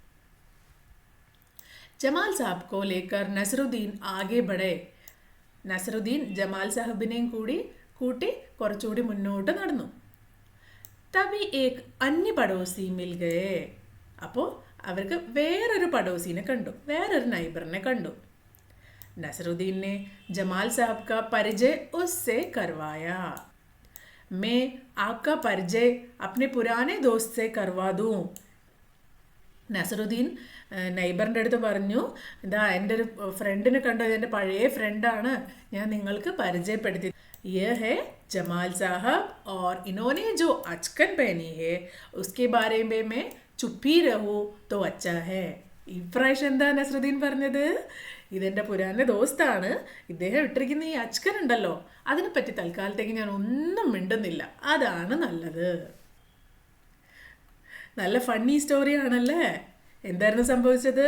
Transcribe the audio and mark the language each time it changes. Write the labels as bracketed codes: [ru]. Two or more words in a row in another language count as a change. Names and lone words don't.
[hi] जमाल साहब को लेकर नसरुद्दीन आगे बढ़े. [ml] നസ്രുദ്ദീൻ ജമാൽ സാഹബിനെയും കൂട്ടി കുറച്ചുകൂടി മുന്നോട്ട് നടന്നു. [hi] तभी एक अन्य पड़ोसी मिल गए. [ml] അപ്പോൾ അവർക്ക് വേറൊരു പടോസിനെ കണ്ടു, വേറൊരു നൈബറിനെ കണ്ടു. [hi] नसरुद्दीन ने जमाल साहब का परिचय उससे करवाया. मैं आपका परिचय अपने पुराने दोस्त से करवा दूँ. [ml] നസറുദ്ദീൻ നൈബറിൻ്റെ അടുത്ത് പറഞ്ഞു, ഇതാ എൻ്റെ ഒരു ഫ്രണ്ടിനെ കണ്ടോ, ഇതെൻ്റെ പഴയ ഫ്രണ്ടാണ്, ഞാൻ നിങ്ങൾക്ക് പരിചയപ്പെടുത്തി. [hi] ये है जमाल साहब और इन्होंने जो अचकन पहनी है उसके बारे में मैं चुप ही रहूँ तो अच्छा है. [ml] ഇപ്രാവശ്യം എന്താ നസ്രുദ്ദീൻ പറഞ്ഞത്? ഇതെൻ്റെ [hi] पुराना दोस्त, [ml] ഇദ്ദേഹം ഇട്ടിരിക്കുന്ന ഈ അച്കൻ ഉണ്ടല്ലോ, അതിനെപ്പറ്റി തൽക്കാലത്തേക്ക് ഞാൻ ഒന്നും മിണ്ടുന്നില്ല, അതാണ് നല്ലത്. നല്ല [en] funny story. [ml] എന്തായിരുന്നു സംഭവിച്ചത്?